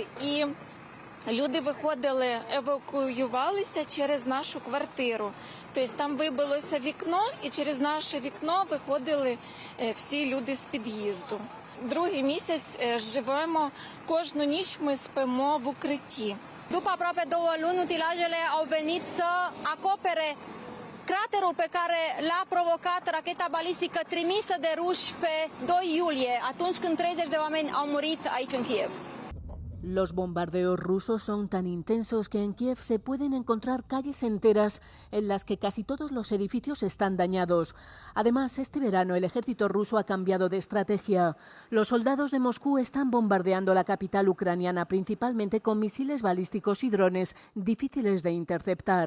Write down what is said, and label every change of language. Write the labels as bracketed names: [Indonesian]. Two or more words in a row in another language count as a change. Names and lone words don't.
[Ukrainian] І люди виходили, евакуювалися через нашу квартиру. Тобто там вибилося вікно, і через наше вікно виходили всі люди з під'їзду. Другий місяць живемо, кожну ніч ми спимо в укритті. [Romanian] După aproape 2 luni, utilajele au venit să acopere craterul pe care l-a provocat racheta balistică trimisă de ruși pe 2 iulie, atunci când 30 de oameni au murit aici în Kiev. [Spanish] Los bombardeos rusos son tan intensos que en Kiev se pueden encontrar calles enteras en las que casi todos los edificios están dañados. Además, este verano el ejército ruso ha cambiado de estrategia. Los soldados de Moscú están bombardeando la capital ucraniana principalmente con misiles balísticos y drones difíciles de interceptar.